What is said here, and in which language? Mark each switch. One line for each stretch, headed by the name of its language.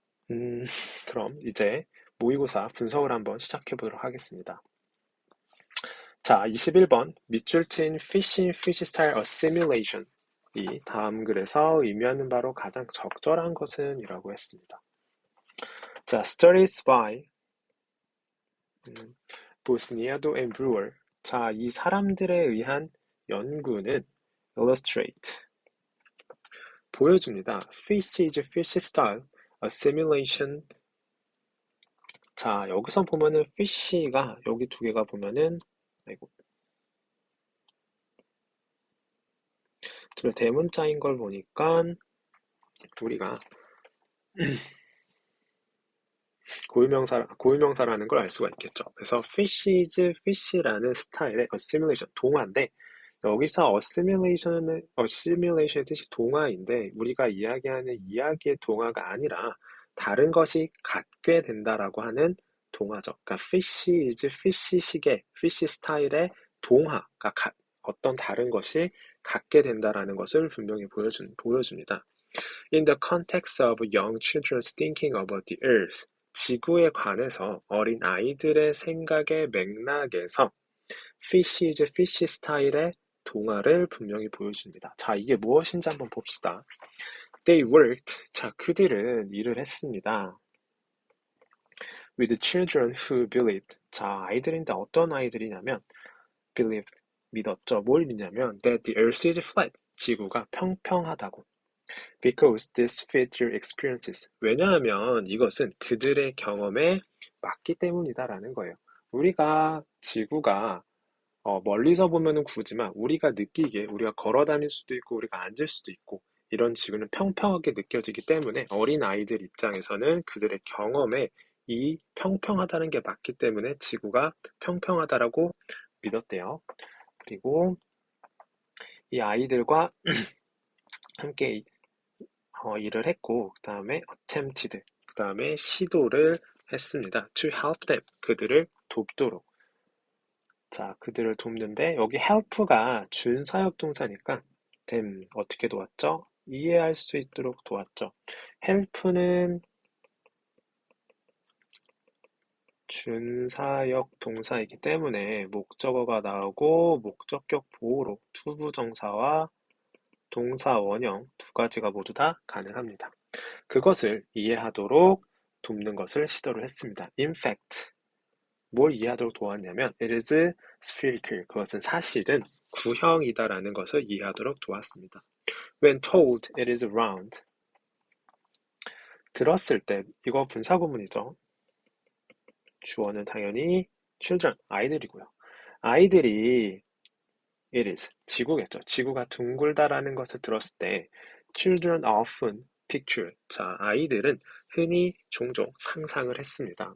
Korean: 음, 그럼 이제 모의고사 분석을 한번 시작해 보도록 하겠습니다. 자, 21번 밑줄 친
English: Fishing Fish Style Assimilation
Korean: 이 다음 글에서 의미하는 바로 가장 적절한 것은 이라고 했습니다. 자,
English: Studies by 보스니아도 and Brewer.
Korean: 자, 이 사람들에 의한 연구는
English: illustrate
Korean: 보여줍니다.
English: Fish is fish style assimilation.
Korean: 자, 여기서 보면은 fish가 여기 두 개가 보면은 아이고 둘 대문자인 걸 보니까 우리가 고유명사라는 걸 알 수가 있겠죠. 그래서
English: fish is fish
Korean: 라는 스타일의 assimilation, 동화인데 여기서 assimilation의 뜻이 동화인데 우리가 이야기하는 이야기의 동화가 아니라 다른 것이 갖게 된다라고 하는 동화죠. 그러니까
English: fish is fish
Korean: 식의 fish 스타일의 동화가 어떤 다른 것이 갖게 된다라는 것을 분명히 보여줍니다.
English: In the context of young children's thinking about the earth,
Korean: 지구에 관해서 어린 아이들의 생각의 맥락에서 fish is fish 스타일의 동화를 분명히 보여줍니다. 자, 이게 무엇인지 한번 봅시다.
English: They worked.
Korean: 자, 그들은 일을 했습니다.
English: With children who believed.
Korean: 자, 아이들인데 어떤 아이들이냐면
English: believed,
Korean: 믿었죠. 뭘 믿냐면
English: that the earth is flat.
Korean: 지구가 평평하다고.
English: Because this fit your experiences.
Korean: 왜냐하면 이것은 그들의 경험에 맞기 때문이다라는 거예요. 우리가 지구가 멀리서 보면은 구지만 우리가 느끼기에 우리가 걸어 다닐 수도 있고 우리가 앉을 수도 있고 이런 지구는 평평하게 느껴지기 때문에 어린 아이들 입장에서는 그들의 경험에 이 평평하다는 게 맞기 때문에 지구가 평평하다라고 믿었대요. 그리고 이 아이들과 함께 일을 했고 그 다음에
English: attempted,
Korean: 그 다음에 시도를 했습니다.
English: to help them,
Korean: 그들을 돕도록. 자, 그들을 돕는데 여기 help가 준사역 동사니까 them 어떻게 도왔죠? 이해할 수 있도록 도왔죠. help는 준사역 동사이기 때문에 목적어가 나오고 목적격 보호로 투부정사와 동사 원형 두 가지가 모두 다 가능합니다. 그것을 이해하도록 돕는 것을 시도를 했습니다.
English: In fact,
Korean: 뭘 이해하도록 도왔냐면
English: it is spherical,
Korean: 그것은 사실은 구형이다라는 것을 이해하도록 도왔습니다.
English: When told it is round,
Korean: 들었을 때 이거 분사구문이죠. 주어는 당연히 children, 아이들이고요. 아이들이
English: it is,
Korean: 지구겠죠. 지구가 둥글다라는 것을 들었을 때
English: children often picture,
Korean: 자, 아이들은 흔히 종종 상상을 했습니다.